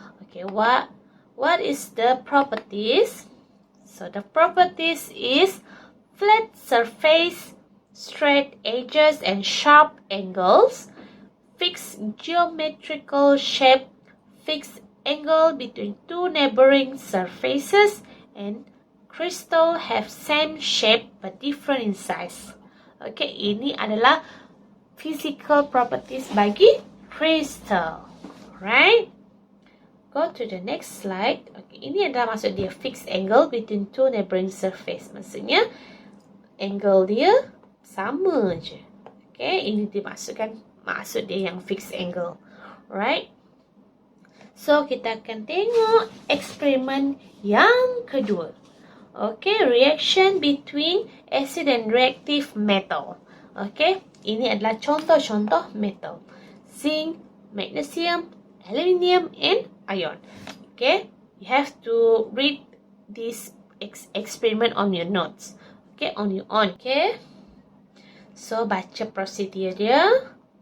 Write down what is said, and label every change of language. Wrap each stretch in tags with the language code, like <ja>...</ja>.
<en>Okay, what is the properties? So the properties is flat surface, straight edges and sharp angles, fixed geometrical shape, fixed angle between two neighboring surfaces, and crystal have same shape but different in size.</en> <ms>Okay, ini adalah</ms> <en>physical properties</en> <ms>bagi crystal.</ms> <en>Right? Go to the next slide. Okay,</en> <ms>ini adalah maksud dia</ms> <en>fixed angle between two neighboring surface.</en> <ms>Maksudnya angle dia sama je. Okay, ini dimaksudkan maksud dia yang fixed angle. Right? So kita akan tengok eksperimen yang kedua.</ms> <en>Okay, reaction between acid and reactive metal.</en> <ms>Okay, ini adalah contoh-contoh metal.</ms> <en>Zinc, magnesium, aluminium and iron. Okay, you have to read this experiment on your notes. Okay, on your own. Okay, so</en> <ms>baca prosedur dia.</ms>